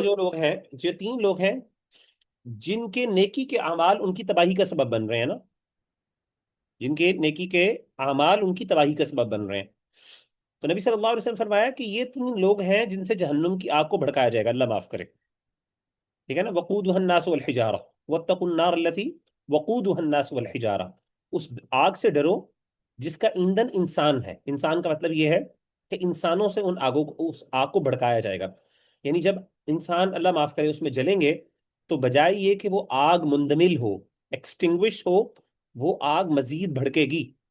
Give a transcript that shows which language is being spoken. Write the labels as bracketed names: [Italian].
[Urdu] جی جو لوگ ہیں، یہ 3 لوگ ہیں جن کے نیکی کے اعمال ان کی تباہی کا سبب بن رہے ہیں نا، جن کے نیکی کے اعمال ان کی تباہی کا سبب بن رہے ہیں. تو نبی صلی اللہ علیہ وسلم فرمایا کہ یہ 3 لوگ ہیں جن سے جہنم کی آگ کو بھڑکایا جائے گا، اللہ معاف کرے. ٹھیک ہے نا؟ [Arabic] وقودها الناس والحجارہ واتقوا النار التي وقودها الناس والحجارہ. [Urdu] اس آگ سے ڈرو جس کا ایندھن انسان ہے. انسان کا مطلب یہ ہے کہ انسانوں سے اس آگ کو بھڑکایا جائے گا. یعنی جب انسان، اللہ معاف کرے، اس میں جلیں گے تو بجائے یہ کہ وہ آگ مندمل ہو، ایکسٹنگوش ہو، وہ آگ مزید بھڑکے گی.